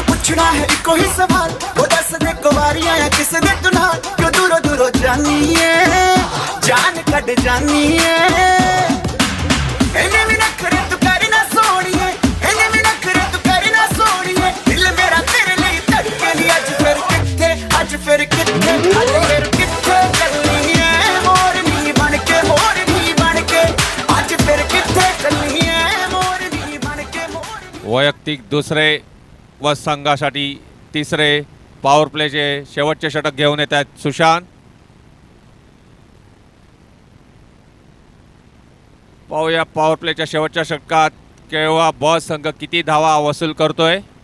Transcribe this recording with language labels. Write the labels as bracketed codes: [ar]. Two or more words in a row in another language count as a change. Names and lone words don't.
[pa] ਪੁੱਛਣਾ ਹੈ ਇੱਕੋ ਹੀ ਸਵਾਲ ਉਹ ਦੱਸ ਦੇ ਕੁਆਰੀ ਆਇਆ ਕਿਸ ਦੇ ਤੂੰ ਨਾਲ ਕਿਉਂ ਦੂਰੋਂ ਦੂਰੋਂ ਜਾਣੀ ਹੈ ਜਾਨ ਕੱਟ ਜਾਣੀ ਹੈ ਇੰਨੇ ਵੀ ਨਖ਼ਰੇ ਤੂੰ ਕਰਨਾ ਸੋਹਣੀ ਹੈ ਇੰਨੇ ਵੀ ਨਖ਼ਰੇ ਤੂੰ ਕਰਨਾ ਸੋਹਣੀ ਹੈ [hi] दिल मेरा तेरे लिए धड़के नहीं [pa] ਅੱਜ ਫਿਰ ਕਿੱਥੇ ਅੱਜ ਫਿਰ ਕਿੱਥੇ ਅੱਜ ਫਿਰ ਕਿੱਥੇ ਚੱਲਣੀ ਹੈ ਮੋਰਨੀ ਬਣ ਕੇ ਅੱਜ ਫਿਰ ਕਿੱਥੇ ਚੱਲਣੀ ਹੈ ਮੋਰਨੀ ਬਣ ਕੇ [mr] वैयक्तिक दुसरे व संघासाठी तिसरे पॉवर प्लेचे शेवटचे षटक घेऊन येत आहेत सुशांत. पाहूया पॉवर प्लेच्या शेवटच्या षटकात केळवा ब संघ किती धावा वसूल करतोय.